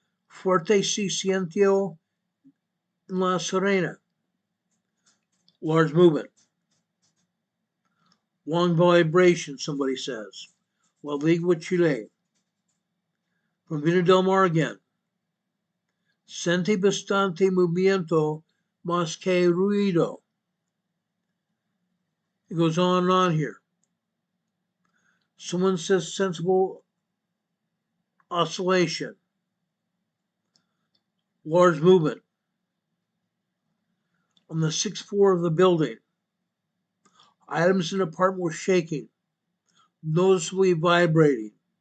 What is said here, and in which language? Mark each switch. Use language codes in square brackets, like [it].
[es] Fuerte se sintió en La Serena. [en] Large movement. Long vibration, somebody says. La Ligua, Chile. From Vina del Mar again. [es] Sente bastante movimiento, más que ruido. [en] It goes on and on here. Someone says sensible oscillation. Large movement. On the 6th floor of the building. Items in the apartment were shaking, noticeably vibrating.